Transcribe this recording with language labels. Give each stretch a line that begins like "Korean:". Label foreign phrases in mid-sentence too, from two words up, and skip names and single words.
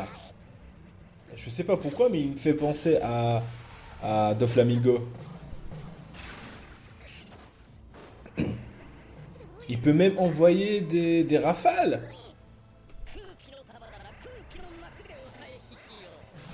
French: Je sais pas pourquoi, mais il me fait penser à Doflamingo. Il peut même envoyer des rafales.
Japanese: 空気の玉なら空気の膜でお返ししよう。